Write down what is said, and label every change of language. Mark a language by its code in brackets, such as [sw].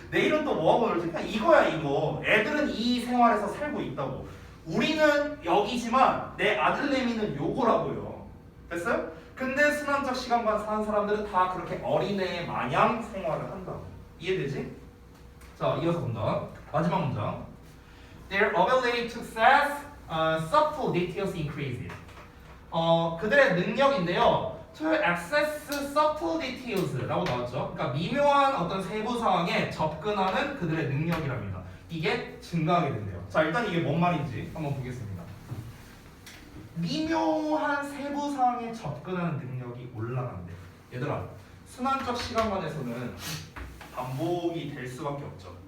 [ko] 내일은 또 뭐하고 놀지? 그냥 이거야 이거. 애들은 이 생활에서 살고 있다고. 우리는 여기지만 내 아들내미는 요거라고요. 됐어요? 근데 순환적 시간관 사는 사람들은 다 그렇게 어린애 마냥 생활을 한다고. 이해되지? 자, 이어서 본다. 마지막 문장. [en] Their ability to access subtle details increases. [ko] 그들의 능력인데요. [en] To access subtle details 라고 나왔죠. [ko] 그러니까 미묘한 어떤 세부 상황에 접근하는 그들의 능력이랍니다. 이게 증가하게 된대요. 자, 일단 이게 뭔 말인지 한번 보겠습니다. 미묘한 세부 상황에 접근하는 능력이 올라간대. 얘들아, 순환적 시간관에서는 반복이 될 수밖에 없죠.